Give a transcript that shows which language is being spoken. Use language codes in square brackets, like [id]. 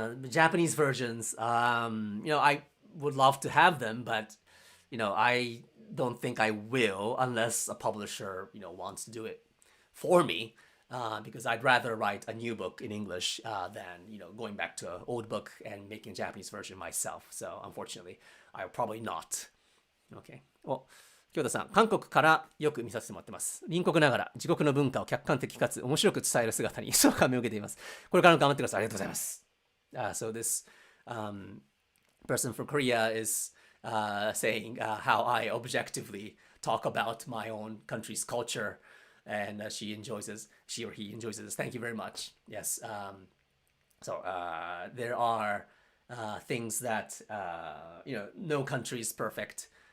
[en] Japanese versions. I would love to have them, but I don't think I will unless a publisher wants to do it for me. Because I'd rather write a new book in English than going back to an old book and making a Japanese version myself. So unfortunately, I'll probably not. Okay. Well. [ja] 京田さん、韓国からよく見させてもらってます。隣国ながら自国の文化を客観的かつ面白く伝える姿に一層感銘を受けています。これからも頑張ってください。ありがとうございます。 [en] So this person from Korea is saying how I objectively talk about my own country's culture, and she or he enjoys this. Thank you very much. Yes. So there are things that no country is perfect.